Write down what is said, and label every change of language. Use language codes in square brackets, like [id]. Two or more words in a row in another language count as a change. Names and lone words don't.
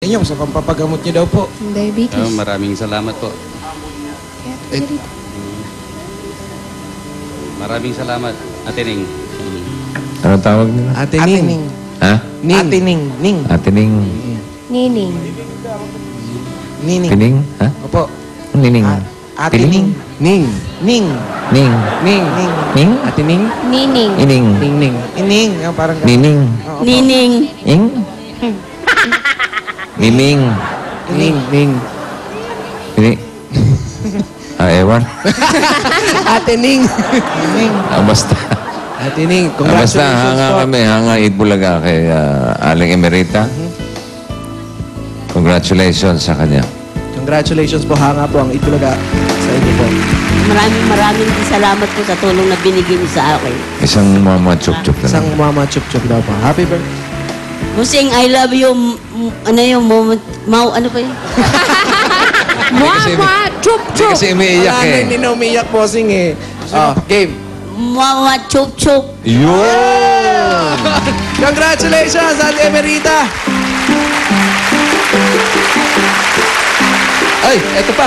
[tl] Inyo, sa pampapagamot niyo daw po. Diabetes. Maraming salamat po. Maraming salamat, Ate Ning. Ano tawag nila? Ate Ning. Ha? Ning. Ate Ning. Ning. Ate Ning. Nining. Nining. Pining? Ha? Opo. Nining. Ate Ning. Ning. Ning. Ning. Ning. Ning? Ate Ning. Nining. Ining. Ning. Ning. Ining. Parang Nining. Nining. Ing? Nining. Ning. Ning. Pining. Ewan. Ate Ning. Ning. Basta. Ate Ning, Basta congratulations hanga po. kami, hanga Itbulaga kay Aling Emerita. Congratulations sa kanya. Congratulations po, hanga po ang Itbulaga sa inyo po. Maraming salamat po sa tulong na binigay niyo sa akin. Isang mama chup-chup na Isang lang. mama chup-chup daw po. [en] Happy birthday. [tl] Busing, [en] I love you. [tl] Ano yung moment? Ano pa yun? Mama, chup, chup. Kasi umiiyak Wala eh. na, hindi na umiiyak posing eh. Game. Mama, chup, chup. Yun! Congratulations, Ate Emerita! Ay, eto pa.